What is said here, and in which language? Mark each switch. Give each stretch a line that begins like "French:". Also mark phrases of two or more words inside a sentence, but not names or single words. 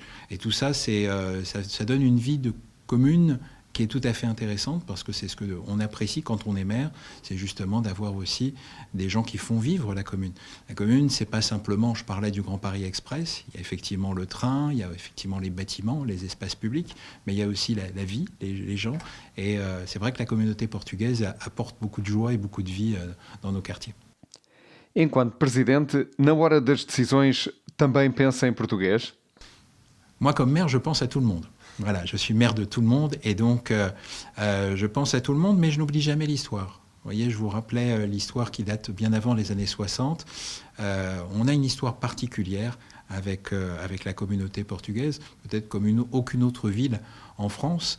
French: Et tout ça, ça donne une vie de commune qui est tout à fait intéressante, parce que c'est ce qu'on apprécie quand on est maire, c'est justement d'avoir aussi des gens qui font vivre la commune. La commune, c'est pas simplement, je parlais du Grand Paris Express, il y a effectivement le train, il y a effectivement les bâtiments, les espaces publics, mais il y a aussi la vie, les gens. Et c'est vrai que la communauté portugaise apporte beaucoup de joie et beaucoup de vie dans nos quartiers.
Portuguese: Enquanto presidente, na hora das decisões, também pensa em português?
French: Moi, comme maire, je pense à tout le monde. Voilà, je suis maire de tout le monde, et donc je pense à tout le monde, mais je n'oublie jamais l'histoire. Vous voyez, je vous rappelais l'histoire qui date bien avant les années 60. On a une histoire particulière avec la communauté portugaise, peut-être comme aucune autre ville en France.